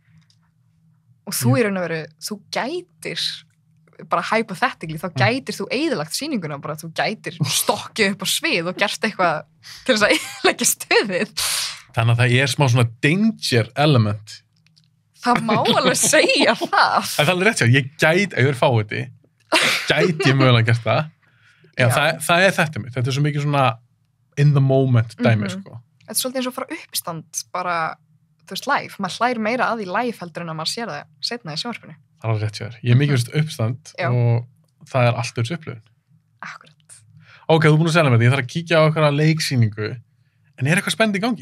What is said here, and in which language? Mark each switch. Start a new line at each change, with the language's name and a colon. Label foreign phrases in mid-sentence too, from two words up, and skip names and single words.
Icelandic: Og þú í raun og veru, þú gætir bara hypothetically, þá gætir þú eyðilagt sýninguna, bara þú gætir stokkið upp á svið og gert eitthvað til þess að eyðileggja stuðið. Þannig að það er smá svona
English: danger element.
Icelandic: Það má alveg segja það. En það er alveg rétt sér, ég gæti, ef ég er fáiði, gæti ég mögulega gert það. Það er þetta mitt, þetta er svo mikið svona
English: in the moment
Icelandic: dæmi, sko. Þetta er svolítið eins og að fara upp í stand, bara, þú veist, live. Maður hlærir meira að því live heldur en að maður sér það seinna í sjónvarpinu. Það er alveg rétt sér. Ég er mikið veist uppstand og það er allt öll upplifun. Akkurat. Ok, þú er búin að segja mér þetta, ég þarf að kíkja á eitthvað leiksýningu, en er eitthvað spennt í gangi?